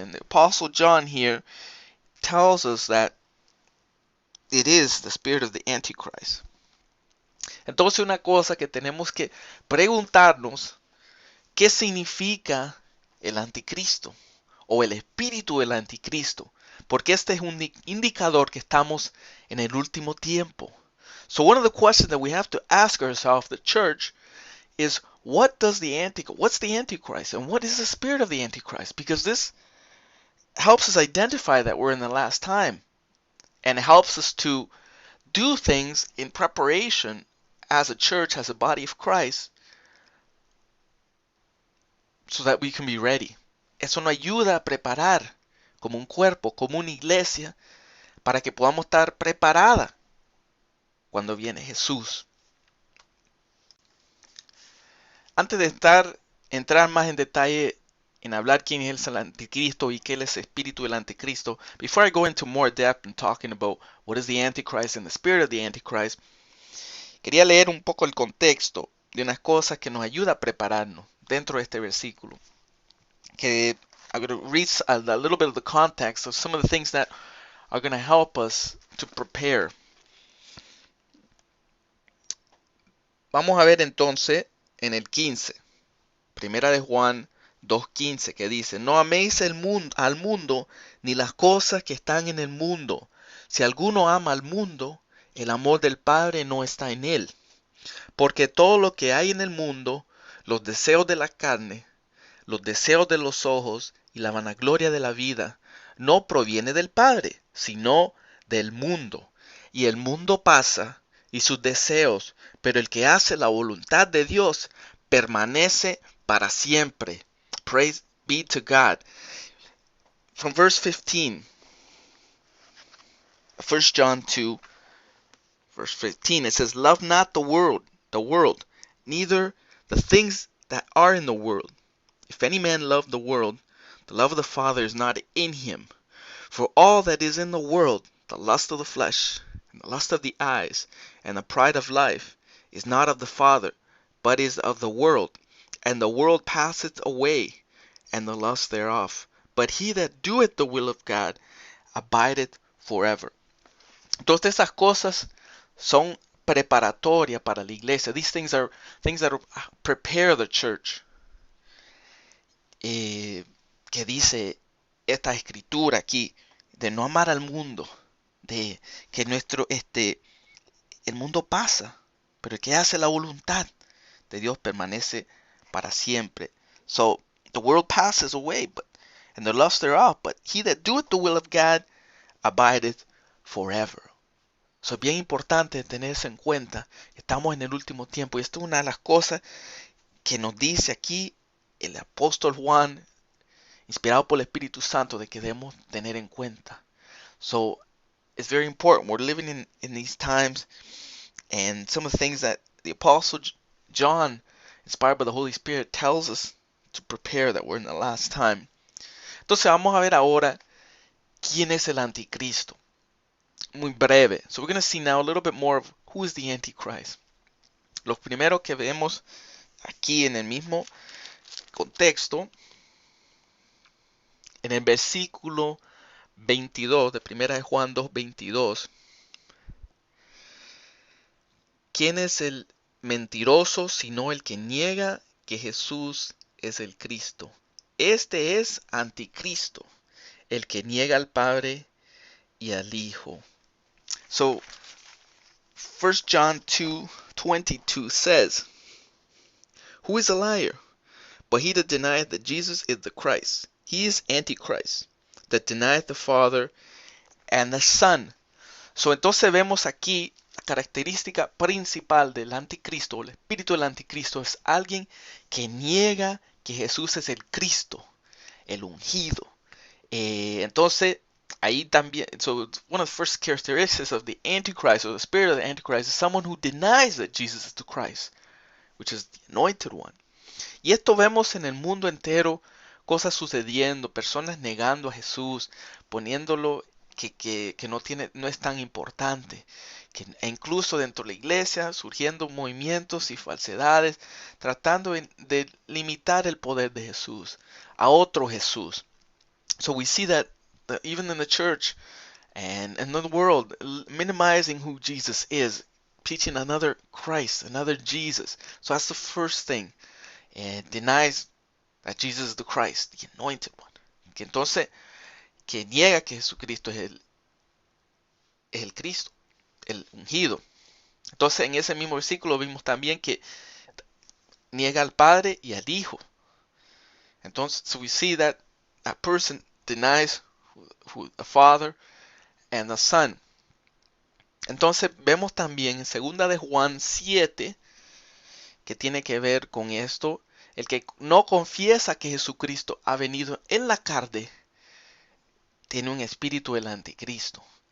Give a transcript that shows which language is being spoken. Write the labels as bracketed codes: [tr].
[en] And the apostle John here tells us that it is the spirit of the antichrist. [es] Entonces, una cosa que tenemos que preguntarnos, ¿qué significa el anticristo o el espíritu del anticristo? Porque este es un indicador que estamos en el último tiempo. [en] So one of the questions that we have to ask ourselves, the church, is what's the Antichrist and what is the spirit of the Antichrist? Because this helps us identify that we're in the last time, and it helps us to do things in preparation as a church, as a body of Christ, so that we can be ready. [es] Eso nos ayuda a preparar como un cuerpo, como una iglesia, para que podamos estar preparada cuando viene Jesús. Antes de entrar más en detalle en hablar quién es el anticristo y qué es el espíritu del anticristo, [en] before I go into more depth in talking about what is the Antichrist and the spirit of the Antichrist, [es] quería leer un poco el contexto de unas cosas que nos ayuda a prepararnos dentro de este versículo. [en] Que I'm going to read a little bit of the context of some of the things that are going to help us to prepare. [es] Vamos a ver entonces en el 15, Primera de Juan 2:15, que dice: no améis al mundo ni las cosas que están en el mundo. Si alguno ama al mundo, el amor del Padre no está en él. Porque todo lo que hay en el mundo, los deseos de la carne, los deseos de los ojos y la vanagloria de la vida, no proviene del Padre, sino del mundo. Y el mundo pasa y sus deseos, pero el que hace la voluntad de Dios permanece para siempre. [en] Praise be to God. From verse 15, 1 John 2, verse 15, it says, "Love not the world, neither the things that are in the world. If any man love the world, the love of the Father is not in him. For all that is in the world, the lust of the flesh, and the lust of the eyes, and the pride of life, is not of the Father, but is of the world. And the world passeth away, and the lust thereof. But he that doeth the will of God abideth forever." [es] Todas esas cosas son preparatorias para la iglesia. [en] These things are things that prepare the church. [es] Que dice esta escritura aquí, de no amar al mundo, de que el mundo pasa, pero el que hace la voluntad de Dios permanece para siempre. [en] So the world passes away, and the lust thereof, but he that doeth the will of God abideth forever. [es] So es bien importante tenerse en cuenta. Estamos en el último tiempo y esto es una de las cosas que nos dice aquí el apóstol Juan, inspirado por el Espíritu Santo, de que debemos tener en cuenta. [en] So it's very important. We're living in these times, and some of the things that the apostle John, inspired by the Holy Spirit, tells us to prepare, that we're in the last time. [es] Entonces vamos a ver ahora quién es el anticristo. Muy breve. [en] So we're going to see now a little bit more of who is the Antichrist. [es] Lo primero que vemos aquí en el mismo contexto, en el versículo 22 de 1 de Juan 2:22, ¿quién es el mentiroso sino el que niega que Jesús es el Cristo? Este es anticristo, el que niega al Padre y al Hijo. [en] So 1 John 2:22 says, "Who is a liar? But he that denieth that Jesus is the Christ. He is Antichrist, that denieth the Father and the Son." [es] So entonces vemos aquí la característica principal del anticristo, el espíritu del anticristo, es alguien que niega que Jesús es el Cristo, el ungido. Entonces ahí también, [en] so one of the first characteristics of the Antichrist, or the spirit of the Antichrist, is someone who denies that Jesus is the Christ, which is the anointed one. [es] Y esto vemos en el mundo entero, cosas sucediendo, personas negando a Jesús, poniéndolo que no es tan importante, e incluso dentro de la iglesia surgiendo movimientos y falsedades, tratando de limitar el poder de Jesús a otro Jesús. [en] So we see that even in the church and in the world, minimizing who Jesus is, teaching another Christ, another Jesus. So that's the first thing. Denies that Jesus is the Christ, the anointed one. [es] Que entonces, que niega que Jesucristo es el Cristo, el ungido. Entonces, en ese mismo versículo vimos también que niega al Padre y al Hijo. [en] Entonces, so we see that a person denies the Father and the Son. [es] Entonces, vemos también en 2 de Juan 7, que tiene que ver con esto, el que no confiesa que Jesucristo ha venido en la carne, tiene un espíritu del anticristo.